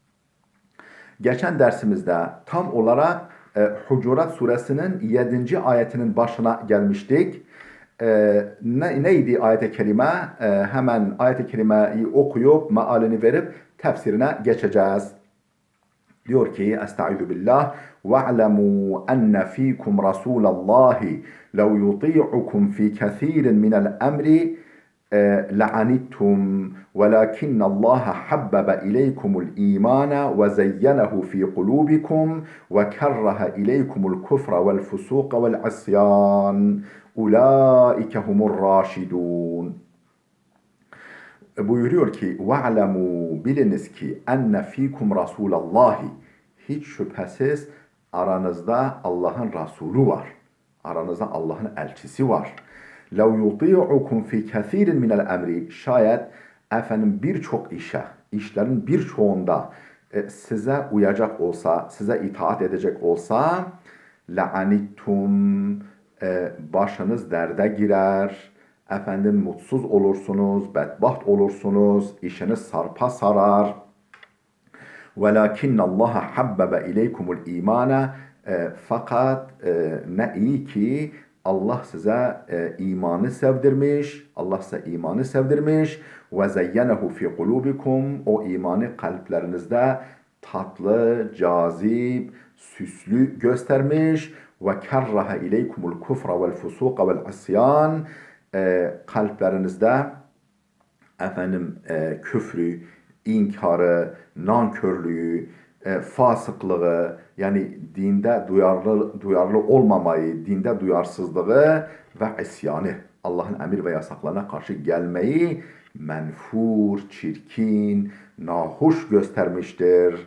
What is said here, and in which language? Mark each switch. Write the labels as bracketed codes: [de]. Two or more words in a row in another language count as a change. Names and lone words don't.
[tr] Geçen dersimizde tam olarak Hucurat suresinin 7. ayetinin başına gelmiştik. Neydi ayet-i kerime? Hemen ayet-i kerimeyi okuyup mealini verip tefsirine geçeceğiz. Diyor ki [ar] أستعيذ بالله وَاعْلَمُوا أَنَّ ف۪يكُمْ رَسُولَ اللّٰهِ لَوْ يُطِيعُكُمْ ف۪ي كَث۪يرٍ مِنَ الْأَمْرِ لَعَنِتُّمْ وَلَكِنَّ اللّٰهَ حَبَّبَ إِلَيْكُمُ الْإِيمَانَ وَزَيَّنَهُ ف۪ي قُلُوبِكُمْ وَكَرَّهَ إِلَيْكُمُ الْكُفْرَ وَالْفُسُوقَ وَالْعِصْيَانَ اُولَٰئِكَ هُمُ الرَّاشِدُونَ. [tr] Buyuruyor ki وَعْلَمُوا biliniz ki [ar] أن فيكم رسول الله, [tr] hiç şüphesiz aranızda Allah'ın Resulü var. Aranızda Allah'ın elçisi var. [ar] لَوْ يُطِيعُكُمْ فِي كَثِيرٍ مِنَ الْاَمْرِ [tr] şayet birçok işlerin birçoğunda size uyacak olsa, size itaat edecek olsa لَعَنِتُّمْ başınız derde girer, mutsuz olursunuz, bedbaht olursunuz, işiniz sarpa sarar. [ar] وَلَكِنَّ اللّٰهَ حَبَّبَ اِلَيْكُمُ الْا۪يمَانَ [tr] fakat ne iyi ki Allah size imanı sevdirmiş, Allah size imanı sevdirmiş. [ar] وَزَيَّنَهُ فِي قُلُوبِكُمْ [tr] o imanı kalplerinizde tatlı, cazip, süslü göstermiş. [ar] وَكَرَّهَ اِلَيْكُمُ الْكُفْرَ وَالْفُسُوقَ وَالْعِصْيَانَ [tr] kalplerinizde küfrü, inkarı, nankörlüğü, fasıklığı, yani dinde duyarlı olmamayı, dinde duyarsızlığı ve isyanı, Allah'ın emir ve yasaklarına karşı gelmeyi menfur, çirkin, nahoş göstermiştir.